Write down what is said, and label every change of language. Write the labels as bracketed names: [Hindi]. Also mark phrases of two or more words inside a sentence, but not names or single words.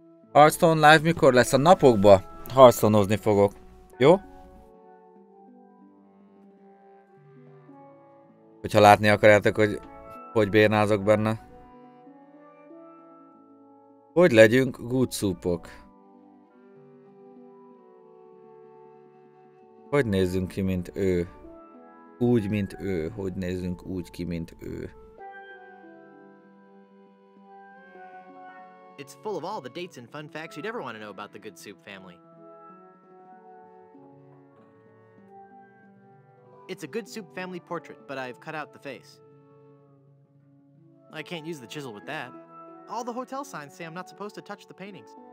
[Hungarian] Hearthstone live mikor lesz? A napokba? Hearthstone-ozni fogok. Jó? Hogyha látni akarjátok, hogy bénázok benne. Hogy legyünk [English] good soup- [Hungarian] ok? Hogy nézzünk ki, mint ő? Úgy, mint ő. Hogy nézzünk úgy ki, mint ő? [English] It's full of all the dates and fun facts you'd ever want to know about the Good Soup family. It's a Good Soup family portrait, but I've cut out the face. I can't use the chisel with that. All the hotel signs say I'm not supposed to touch the paintings.